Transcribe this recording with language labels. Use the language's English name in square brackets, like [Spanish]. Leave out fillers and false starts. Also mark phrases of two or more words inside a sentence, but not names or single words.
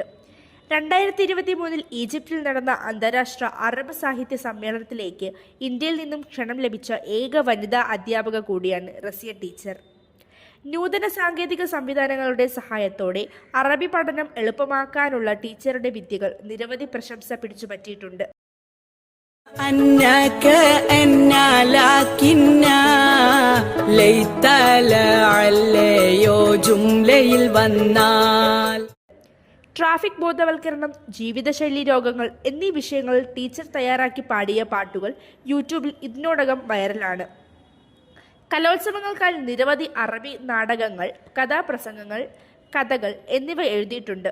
[Malayalam] 2023 ഈജിപ്തിൽ നടന്ന അന്താരാഷ്ട്ര അറബ് സാഹിത്യ സമ്മേളനത്തിലേക്ക് ഇന്ത്യയിൽ നിന്നും ക്ഷണം ലഭിച്ച ഏക വനിതാ അധ്യാപക കൂടിയാണ് റസിയ ടീച്ചർ. നൂതന സാങ്കേതിക സംവിധാനങ്ങളുടെ സഹായത്തോടെ അറബി പഠനം എളുപ്പമാക്കാനുള്ള ടീച്ചറുടെ വിദ്യകൾ നിരവധി പ്രശംസ പിടിച്ചുപറ്റിയിട്ടുണ്ട്. [Arabic] أنك أنا لكننا ليت لعليو جملയിൽ വന്നാൽ. [Malayalam] ട്രാഫിക് ബോധവൽക്കരണം, ജീവിതശൈലി രോഗങ്ങൾ എന്നീ വിഷയങ്ങളിൽ ടീച്ചർ തയ്യാറാക്കി പാടിയ പാട്ടുകൾ യൂട്യൂബിൽ ഇതിനോടകം വൈറലാണ്. കലോത്സവങ്ങൾക്കായി നിരവധി അറബി നാടകങ്ങൾ, കഥാപ്രസംഗങ്ങൾ, കഥകൾ എന്നിവ എഴുതിയിട്ടുണ്ട്.